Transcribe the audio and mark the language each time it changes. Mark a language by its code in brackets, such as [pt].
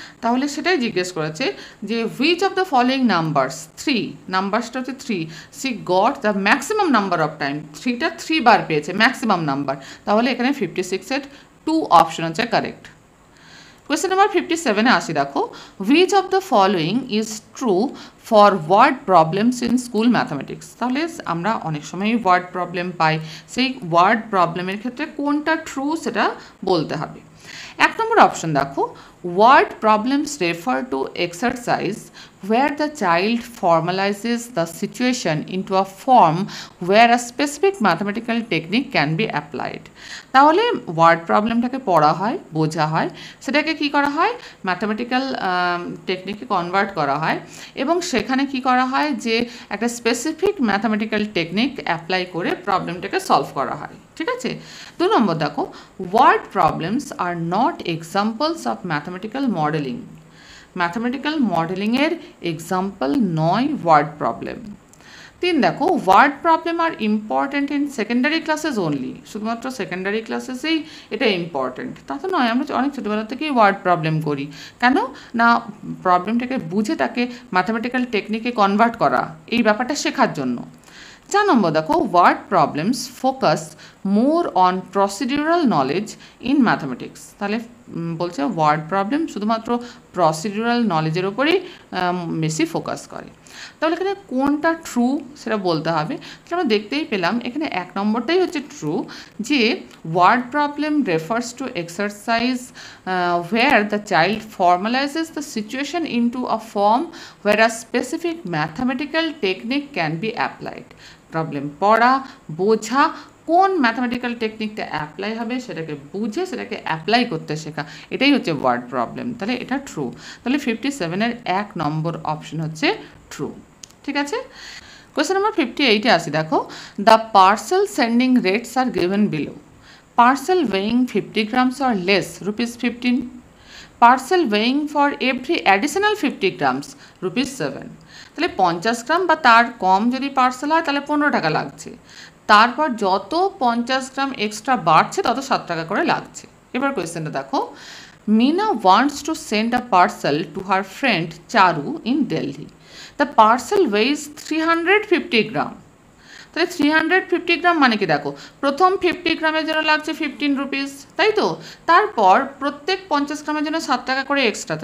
[bn] তাহলে সেটাই জিজ্ঞেস করেছে যে [en] which of the following numbers, [bn] 3 নাম্বারসটা হচ্ছে 3, [en] she got the maximum number of time, [bn] 3টা 3 বার পেয়েছে ম্যাক্সিমাম নাম্বার, তাহলে এখানে 56-এর 2 অপশন হচ্ছে কারেক্ট। কোয়েশ্চেন নাম্বার 57-এ আসি, দেখো, [en] Which of the following is true for word problems in school mathematics. [bn] তাহলে আমরা অনেক সময়ই ওয়ার্ড প্রবলেম পাই, সেই ওয়ার্ড প্রবলেমের ক্ষেত্রে কোনটা ট্রু সেটা বলতে হবে। 1 নম্বর অপশন দেখো, [en] Word problems refer to exercise where the child formalizes the situation into a form where a specific mathematical technique can be applied. [bn] তাহলে ওয়ার্ড প্রবলেমটাকে পড়া হয়, বোঝা হয়, সেটাকে কি করা হয়? ম্যাথামেটিক্যাল টেকনিকে কনভার্ট করা হয়, এবং সেখানে কি করা হয় যে একটা স্পেসিফিক ম্যাথামেটিক্যাল টেকনিক অ্যাপ্লাই করে প্রবলেমটাকে সলভ করা হয়, ঠিক আছে? 2 নম্বর দেখো, [en] Word problems are not examples of mathematical modelling. [bn] Mathematical মডেলিংয়ের example নয় ওয়ার্ড প্রবলেম। 3 দেখো [en] word problem are important in secondary classes only, [bn] শুধুমাত্র সেকেন্ডারি ক্লাসেসেই এটা ইম্পর্ট্যান্ট, তা তো নয়। আমরা অনেক ছোটোবেলা থেকেই ওয়ার্ড প্রবলেম করি, কেন না প্রবলেমটাকে বুঝে তাকে ম্যাথামেটিক্যাল টেকনিকে কনভার্ট করা, এই ব্যাপারটা শেখার জন্য। 4 নম্বর দেখো [en] Word problems focus more on procedural knowledge in mathematics. [bn] তাহলে বলছে ওয়ার্ড প্রবলেম শুধুমাত্র প্রসিডিউরাল নলেজের ওপরেই বেশি ফোকাস করে। তাহলে এখানে কোনটা ট্রু সেটা বলতে হবে। তাহলে আমরা দেখতেই পেলাম এখানে 1 নম্বরটাই হচ্ছে ট্রু, যে [en] Word problem refers to exercise where the child formalizes the situation into a form where a specific mathematical technique can be applied. [bn] Problem পড়া, বোঝা, কোন ম্যাথামেটিক্যাল টেকনিকটা অ্যাপ্লাই হবে সেটাকে বুঝে সেটাকে অ্যাপ্লাই করতে শেখা, এটাই হচ্ছে ওয়ার্ড প্রবলেম। তাহলে এটা ট্রু। তাহলে 57-এর 1 নম্বর অপশন হচ্ছে ট্রু। ঠিক আছে, কোয়েশ্চেন নাম্বার 58-এ আসি। দেখো [en] The parcel sending rates are given below. Parcel weighing 50 grams or less ₹15, parcel weighing for every additional 50 grams ₹7। [bn] তাহলে 50 গ্রাম বা তার কম যদি পার্সেল হয় তাহলে 15 টাকা লাগছে, তারপর যত 50 গ্রাম এক্সট্রা বাড়ছে তত 7 টাকা করে লাগছে। এবার কোয়েশ্চেনটা দেখো, [en] Meena wants to send a parcel to her friend Charu in Delhi. The parcel weighs 350 gram. [bn] তাহলে 350 গ্রাম মানে কি, দেখো প্রথম 50 গ্রামের জন্য লাগছে 15 রুপিস, তাই তো, তারপর প্রত্যেক 50 গ্রামের জন্য 7 টাকা করে এক্সট্রা।